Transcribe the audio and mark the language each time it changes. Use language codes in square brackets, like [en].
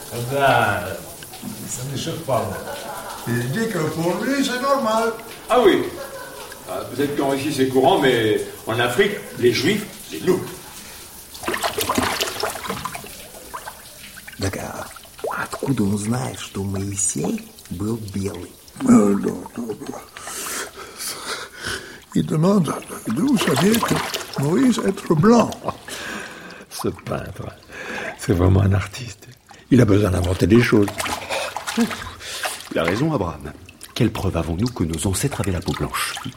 [fr] Ça ne choque pas. Il dit que pour lui, c'est normal. Ah oui. Peut-être qu'en Russie, c'est courant, mais en Afrique, les juifs, c'est nous. [ru] Так, откуда он знает, что Моисей был белый? [fr] Il demande d'où vous saviez que Moïse est blanc. Ce peintre, c'est vraiment un artiste. Il a besoin d'inventer des choses. Il a raison, Abraham. Quelle preuve avons-nous que nos ancêtres avaient la peau blanche?